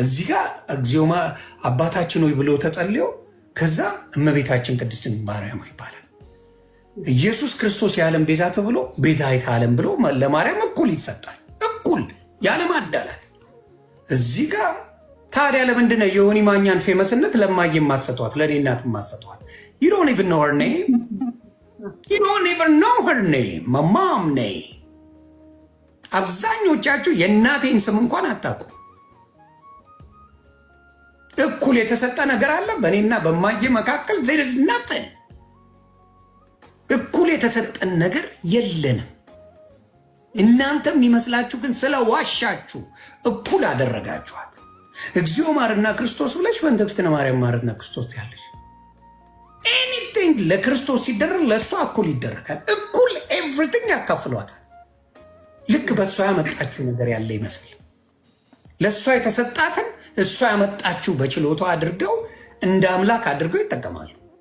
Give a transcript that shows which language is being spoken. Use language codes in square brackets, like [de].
[am] እዚህ ጋር እግዚኦማ አባታችን ሆይ ብሎ ተጸልዮ ከዛ እመቤታችን ቅድስት ማርያም ይባላል። ኢየሱስ ክርስቶስ የዓለም ቤዛ ተብሎ ቤዛዊተ ዓለም ብሎ ለማርያም እኩል ይሰጣል። እኩል ያለም አዳላት። እዚህ ጋር ታዲያ ለምንድን ነው የዮኒ ማኛን ፌመስነት ለማየ ማሰጧት? ለኔ እናት ማሰጧት? [en] you don't even know her name. you don't even know her name. my mom name. [am] አብዛኞቻችሁ የእናቴን ስም እንኳን አታውቁ። እኩል የተሰጠ ነገር አለ በእኔና በማየ መካከል? [en] there is nothing. [am] እኩል የተሰጠን ነገር የለንም። እናንተ የሚመስላችሁ ግን ስለ ዋሻችሁ እኩል አደረጋችኋት። እግዚኦ ማርና ክርስቶስ ብለሽ በእንተክስትነ ማርያም ማርና ክርስቶስ ያለሽ ኤኒቲንግ ለክርስቶስ ሲደረግ ለእሷ እኩል ይደረጋል። እኩል ኤቭሪቲንግ ያካፍሏታል። ልክ በእሷ ያመጣችሁ ነገር ያለ ይመስል ለእሷ የተሰጣትን እሷ ያመጣችሁ በችሎታ አድርገው እንደ አምላክ አድርገው ይጠቀማሉ።